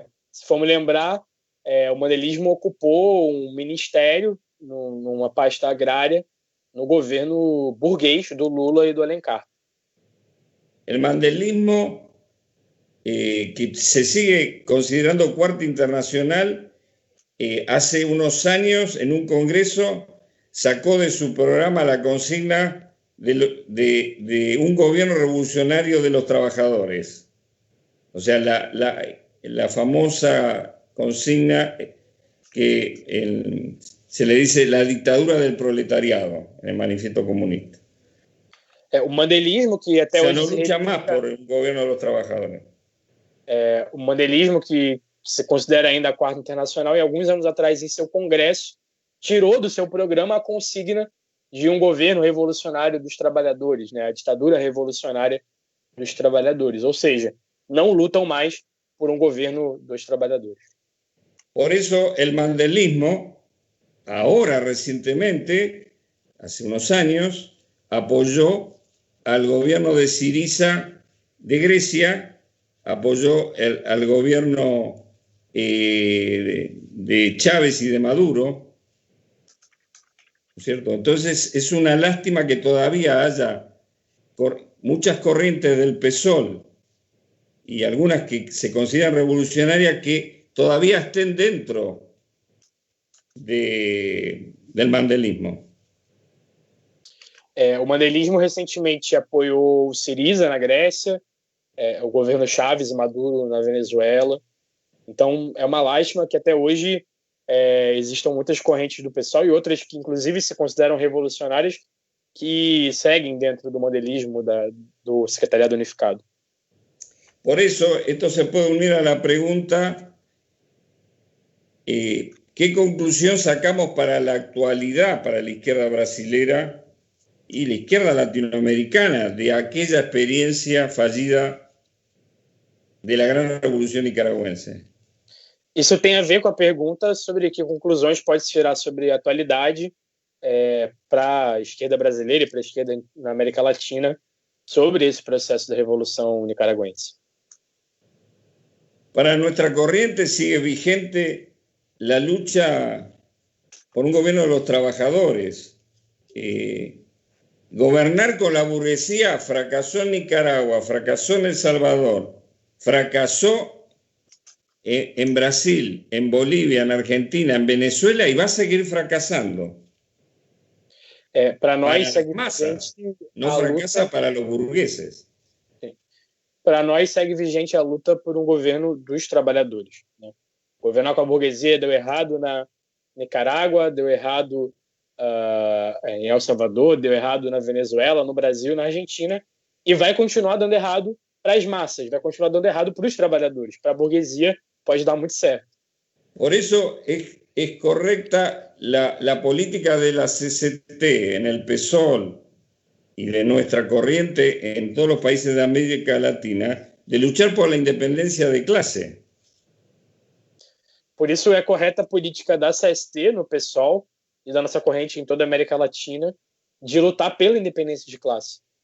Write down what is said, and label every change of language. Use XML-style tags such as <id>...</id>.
<pt>Se formos lembrar, o mandelismo ocupou um ministério numa pasta agrária no governo burguês do Lula e do Alencar.</pt> <es>El mandelismo, que se sigue considerando cuarta internacional, hace unos años en un congreso sacó de su programa la consigna de un gobierno revolucionario de los trabajadores. O sea, la famosa consigna que se le dice la dictadura del proletariado en el manifiesto comunista.</es> <pt>O mandelismo que até hoje</pt> <es>no lucha más por el gobierno de los trabajadores.</es> <pt>O mandelismo que se considera ainda a quarta internacional, e alguns anos atrás em seu congresso tirou do seu programa a consigna de um governo revolucionário dos trabalhadores, né? A ditadura revolucionária dos trabalhadores, ou seja, não lutam mais por um governo dos trabalhadores.</pt> <es>Por eso el mandelismo, ahora recientemente, hace unos años, apoyó al gobierno de Syriza de Grecia, apoyó al gobierno de Chávez y de Maduro, ¿cierto? Entonces es una lástima que todavía haya muchas corrientes del PSOL y algunas que se consideran revolucionarias que todavía estén dentro del mandelismo.</es> <pt>O mandelismo recentemente apoiou o Syriza na Grécia, o governo Chávez e Maduro na Venezuela. Então é uma lástima que até hoje existam muitas correntes do PSOL e outras que inclusive se consideram revolucionárias que seguem dentro do mandelismo do Secretariado Unificado.</pt> <es>Por eso esto se puede unir a la pregunta que ¿qué conclusión sacamos para la actualidad, para la izquierda brasilera y la izquierda latinoamericana de aquella experiencia fallida de la gran revolución nicaragüense?</es> <pt>Isso tem a ver com a pergunta sobre que conclusões pode se tirar sobre a atualidade para a esquerda brasileira e para a esquerda na América Latina sobre esse processo da Revolução Nicaragüense.</pt> <es>Para nuestra corriente sigue vigente la lucha por un gobierno de los trabajadores. Gobernar con la burguesía fracasó en Nicaragua, fracasó en El Salvador, fracasó en Brasil, en Bolivia, en Argentina, en Venezuela y va a seguir fracasando.</es> <pt>Para nós,</pt> <es>las masas, no fracasa luta, para los burgueses.</es> <pt>Para nós segue vigente a luta por um governo dos trabalhadores, né? Governar com a burguesia deu errado na Nicarágua, deu errado em El Salvador, deu errado na Venezuela, no Brasil, na Argentina, e vai continuar dando errado para as massas, vai continuar dando errado para os trabalhadores. Para a burguesia pode dar muito certo.</pt> <es>Por eso es correcta la política de la CCT en el PSOL y de nuestra corriente en todos los países de América Latina de luchar por la independencia de clase.</es> <pt>Por isso é correta a política da CST no PSOL e da nossa corrente em toda a América Latina de lutar pela independência de classe.</pt>